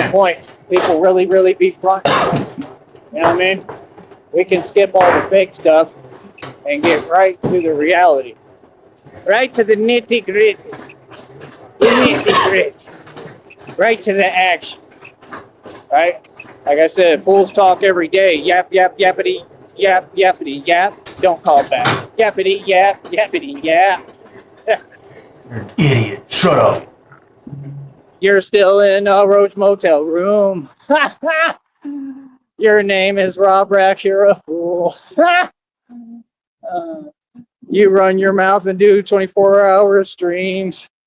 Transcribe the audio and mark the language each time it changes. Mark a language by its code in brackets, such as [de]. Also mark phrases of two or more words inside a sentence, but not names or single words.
[en] whole point. People really be front. You know what I mean? We can skip all the fake stuff and get right to the reality. Right to the nitty gritty. The nitty gritty. Right to the action. Right? Like I said, fools talk every day. Yap, yap, yappity, yap, yappity, yap. Don't call back. Yappity, yap, yappity, yap. You're an idiot. Shut up. You're still in a Roach Motel room. Your name is Rob Rack. You're a fool. You run your mouth and do 24-hour streams.